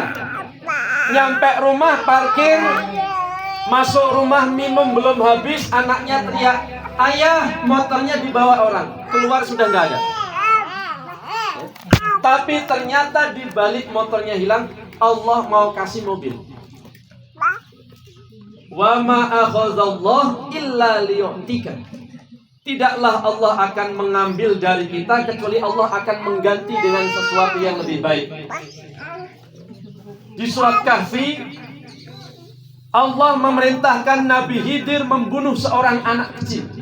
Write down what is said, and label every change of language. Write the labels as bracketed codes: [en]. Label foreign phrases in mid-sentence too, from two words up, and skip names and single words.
[id] Nyampe rumah parkir, masuk rumah minum belum habis, anaknya teriak, "Ayah, motornya dibawa orang." Keluar sudah nggak ada. Tapi ternyata di balik motornya hilang, Allah mau kasih mobil. [ar] وما أخذ الله إلا ليعطيك. [id] Tidaklah Allah akan mengambil dari kita kecuali Allah akan mengganti dengan sesuatu yang lebih baik. Di surat Kahfi, Allah memerintahkan Nabi Khidir membunuh seorang anak kecil.